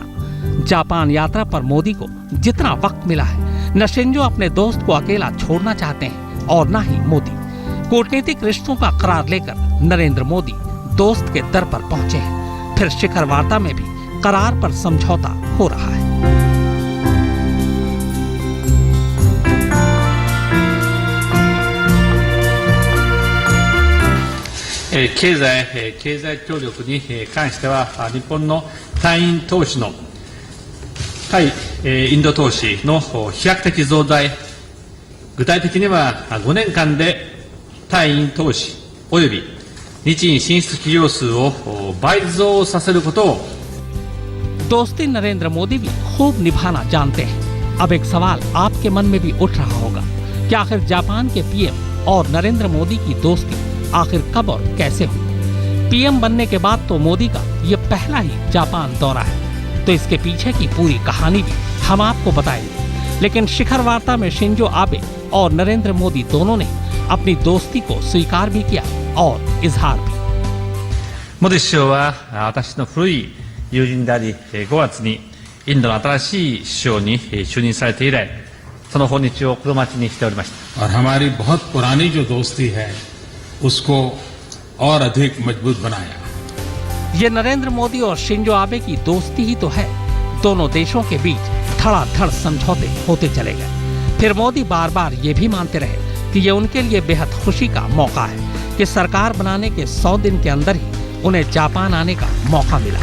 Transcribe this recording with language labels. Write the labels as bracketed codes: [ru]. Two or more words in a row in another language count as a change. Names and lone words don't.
[hi] जापान यात्रा पर मोदी को जितना वक्त मिला है, न शिंजो अपने दोस्त को अकेला छोड़ना चाहते हैं और न ही मोदी। कूटनीतिक रिश्तों का करार लेकर नरेंद्र मोदी दोस्त के दर पर पहुंचे हैं। फिर शिखर वार्ता में भी करार पर समझौता हो रहा है। [ja] 経済協力に関しては日本の対イン投資の対インド投資の飛躍的増大、具体的には5年間で対イン投資および日印進出企業数を倍増させることを [hi] दोस्ती नरेंद्र मोदी भी खूब निभाना जानते हैं। अब एक सवाल आपके मन में भी उठ रहा होगा कि आखिर जापान के पीएम और नरेंद्र मोदी की दोस्ती आखिर कब और कैसे हुई। पीएम बनने के बाद तो मोदी का ये पहला ही जापान दौरा है, तो इसके पीछे की पूरी कहानी भी हम आपको बताएंगे। लेकिन शिखर वार्ता में शिंजो आबे और नरेंद्र मोदी दोनों ने अपनी दोस्ती को स्वीकार भी किया और इजहार भी। [ja] モディ首相は私の古い友人であり、5月にインドの新しい首相に就任されて以来、その訪日を心待ちにしておりました。 [hi] और हमारी बहुत पुरानी जो दोस्ती है उसको और अधिक मजबूत बनाया। ये नरेंद्र मोदी और शिंजो आबे की दोस्ती ही तो है। दोनों देशों के बीच धड़ाधड़ समझौते होते चले गए। फिर मोदी बार बार ये भी मानते रहे कि ये उनके लिए बेहद खुशी का मौका है कि सरकार बनाने के 100 दिन के अंदर ही उन्हें जापान आने का मौका मिला।